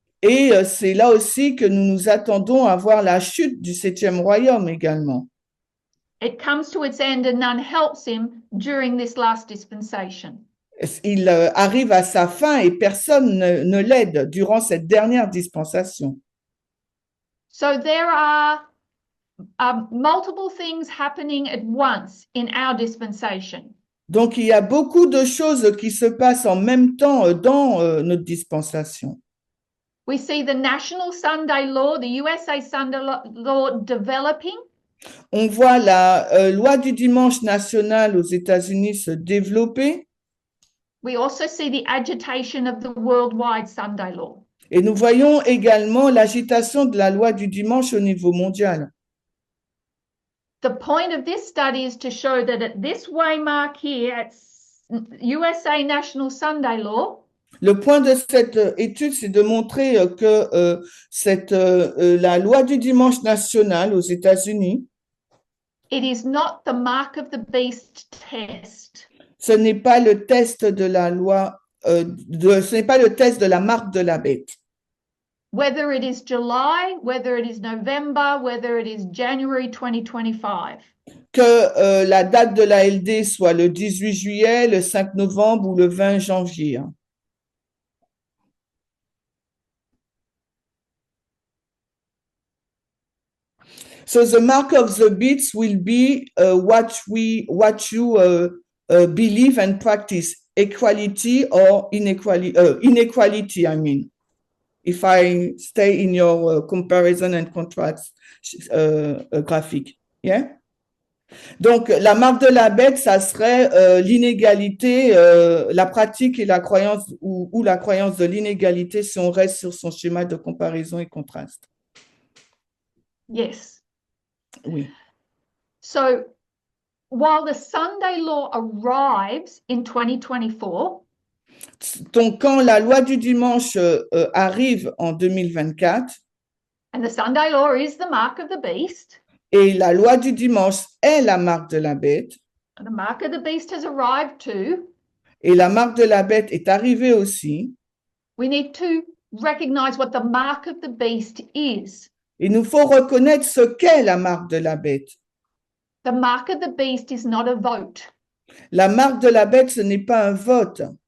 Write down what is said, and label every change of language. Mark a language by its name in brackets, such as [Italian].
[French] Et c'est là aussi que nous nous attendons à voir la chute du 7e royaume également. [English] It comes to its end and none helps him during this last dispensation. [French] Il arrive à sa fin et personne ne l'aide durant cette dernière dispensation. [English] So there are multiple things happening at once in our dispensation. [French] Donc, il y a beaucoup de choses qui se passent en même temps dans notre dispensation. [English] We see the national Sunday law, the USA Sunday law developing. [French] On voit la loi du dimanche national aux États-Unis se développer. [English] We also see the agitation of the worldwide Sunday law. [French] Et nous voyons également l'agitation de la loi du dimanche au niveau mondial. [English] The point of this study is to show that at this waymark here, at USA National Sunday Law, [French] le point de cette étude, c'est de montrer que la loi du dimanche national aux États-Unis, [English] it is not the mark of the beast test. [French] Ce n'est pas le test de la loi, ce n'est pas le test de la marque de la bête. [English] Whether it is July, whether it is November, whether it is January 2025. [French] Que la date de la LD soit le 18 juillet, le 5 novembre ou le 20 janvier. [English] So the mark of the beast will be what you believe and practice, equality or inequality, I mean. If I stay in your comparison and contrast graphique. Yeah? [French] Donc, la marque de la bête, ça serait l'inégalité, la pratique et la croyance ou la croyance de l'inégalité si on reste sur son schéma de comparaison et contraste. [English] Yes. [French] Oui. [English] So, while the Sunday law arrives in 2024, [French] donc, quand la loi du dimanche arrive en 2024, [English] and the Sunday law is the mark of the beast, [French] Et la loi du dimanche est la marque de la bête. [English] The mark of the beast has arrived too. [French] Et la marque de la bête est arrivée aussi. [English] We need to recognize what the mark of the beast is. [French] Il nous faut reconnaître ce qu'est la marque de la bête. [English] The mark of the beast is not a vote, [French] La marque de la bête, ce n'est pas un vote.